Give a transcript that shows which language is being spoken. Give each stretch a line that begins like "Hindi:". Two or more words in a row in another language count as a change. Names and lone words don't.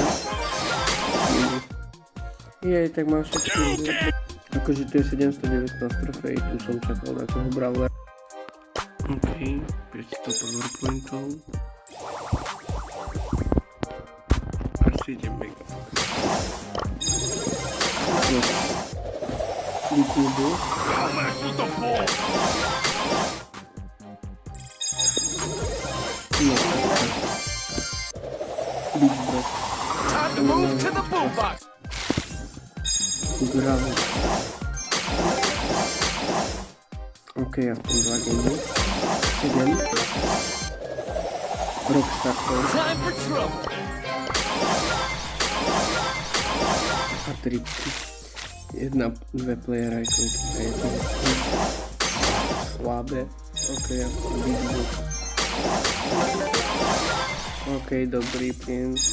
Slovak: Plyny. Jej, tak mám všetky. Akože to je 719 trofej, tu som čakal na toho brawlera. OK, 500 powerpointov. A 7 mega. YouTube.
English: I'll mess with the ball. No, Big Bro. Time to move to the boombox.
Slovak: Bravo. OK, ja v tom 2 gamy. 7. Rockstar Pro.
English: Time for trouble.
Slovak: A 3. Jedna, dve player iconky. A je to slabé. OK, ja v tom Big Bro. OK, dobrý plyn.